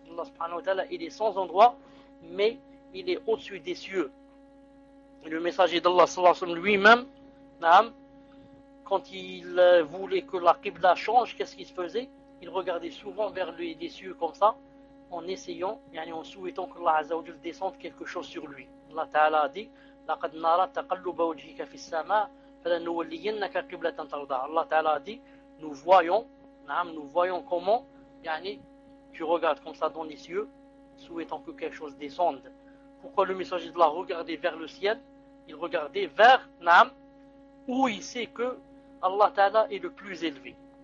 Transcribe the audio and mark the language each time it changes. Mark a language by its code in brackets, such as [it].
[fr] Allah subhanahu wa ta'ala, il est sans endroit, mais il est au-dessus des cieux. Le messager d'Allah sallallahu alayhi wa sallam lui-même, quand il voulait que la Qibla change, qu'est-ce qu'il se faisait? Il regardait souvent vers les cieux comme ça, en essayant, yani en souhaitant que Allah azza wa jalla descende quelque chose sur lui. Allah ta'ala a dit, [ar] لقد نرى تقلب وجهك في السماء فلنولينك قبلة ترضاها. [fr] Allah Ta'ala a dit, nous voyons, nous voyons comment, yani, tu regardes comme ça dans les cieux, souhaitant que quelque chose descende. Pourquoi le messager de Allah regardait vers le ciel? Il regardait vers, où il sait que Allah Ta'ala est le plus élevé.